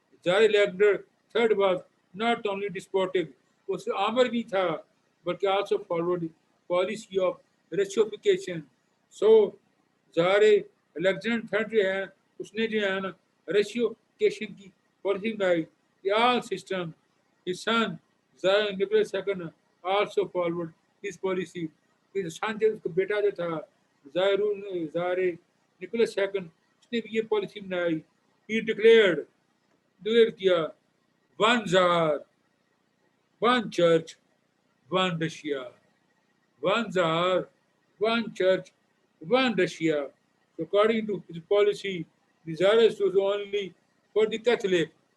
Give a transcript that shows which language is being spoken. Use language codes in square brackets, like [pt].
[en] Tsar Alexander III was not only despotic, [hi] वो सिर्फ आमर भी था, बल्कि [en] also followed the policy of ratiofication. [hi] So Tsar Alexander III जो है उसने जो है ना ratiofication की पॉलिसी बनाई. [en] The all system, his son Tsar Nicholas II also followed this policy. his son [hi] जो उसका बेटा जो था Tsar Nicholas II, उसने भी ये पॉलिसी बनाई. [en] He declared, [hi] डिक्लेयर किया, [en] one Tsar, one church, one Russia. One Tsar, one church, one Russia. So according to his policy, the Tsarist was only for the Catholic.